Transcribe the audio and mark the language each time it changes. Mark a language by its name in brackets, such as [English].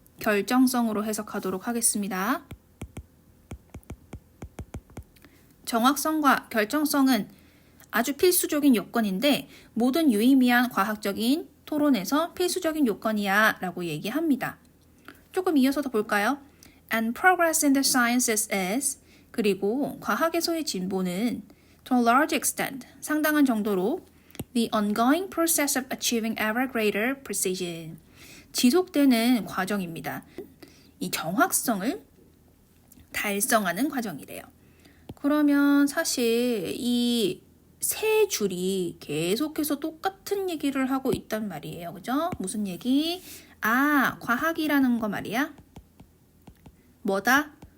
[Korean] 결정성으로 해석하도록 하겠습니다. 정확성과 결정성은 아주 필수적인 요건인데 모든 유의미한 과학적인 토론에서 필수적인 요건이야 라고 얘기합니다. 조금 이어서 더 볼까요? [English] And progress in the sciences is [Korean] 그리고 과학에서의 진보는 [English] to a large extent [Korean] 상당한 정도로 [English] the ongoing process of achieving ever greater precision [Korean] 지속되는 과정입니다. 이 정확성을 달성하는 과정이래요. 그러면 사실 이 세 줄이 계속해서 똑같은 얘기를 하고 있단 말이에요. 그죠? 무슨 얘기? 과학이라는 거 말이야. 뭐다?